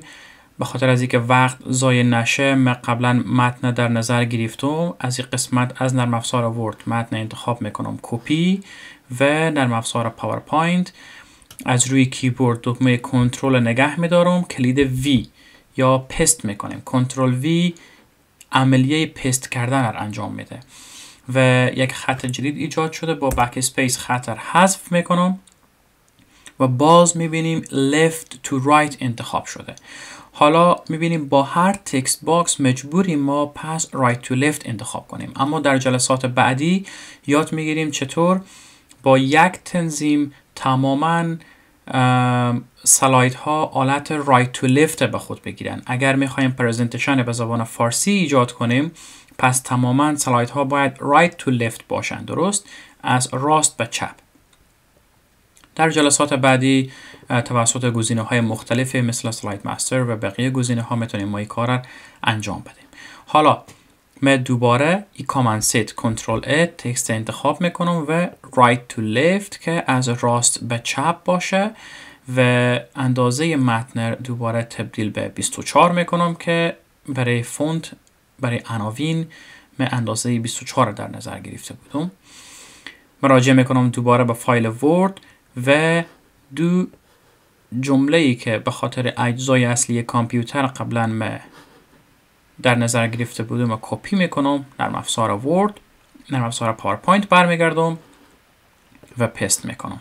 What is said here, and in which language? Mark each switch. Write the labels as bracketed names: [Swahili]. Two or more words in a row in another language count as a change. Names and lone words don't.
[Persian] به خاطر از اینکه وقت ضایع نشه من قبلا متن در نظر گرفتم، از این قسمت از نرم افزار ورد متن انتخاب میکنم، کپی و نرم افزار پاورپوینت از روی کیبورد دکمه کنترل نگه میدارم، کلید وی یا پست میکنیم. کنترل وی عملیه پست کردن رو انجام میده و یک خط جدید ایجاد شده. با بک اسپیس خط رو حذف میکنم و باز میبینیم [English] left to right [Persian] انتخاب شده. حالا میبینیم با هر [English] text box [Persian] مجبوریم ما پس [English] right to left [Persian] انتخاب کنیم، اما در جلسات بعدی یاد میگیریم چطور با یک تنظیم تماما سلاید ها آلت [English] right to left [Persian] به خود بگیرن. اگر میخوایم پرزنتیشن به زبان فارسی ایجاد کنیم پس تماما سلاید ها باید [English] right to left [Persian] باشن، درست؟ از راست به چپ. در جلسات بعدی توسط گزینه‌های مختلفی مثل [English] slide master [Persian] و بقیه گزینه‌ها میتونیم ما این کار را انجام بدیم. حالا من دوباره این [English] command set [Persian] کنترل ا تکست انتخاب میکنم و [English] right to left [Persian] که از راست به چپ باشه و اندازه متن دوباره تبدیل به 24 میکنم که برای فونت، برای عناوین من اندازه 24 در نظر گرفته بودم. مراجعه میکنم دوباره به فایل ورد و دو جمله‌ای که به خاطر اجزای اصلی کامپیوتر قبلا من در نظر گرفته بودم و کپی میکنم، نرم افزار ورد، نرم افزار پاورپوینت برمیگردم و پست میکنم.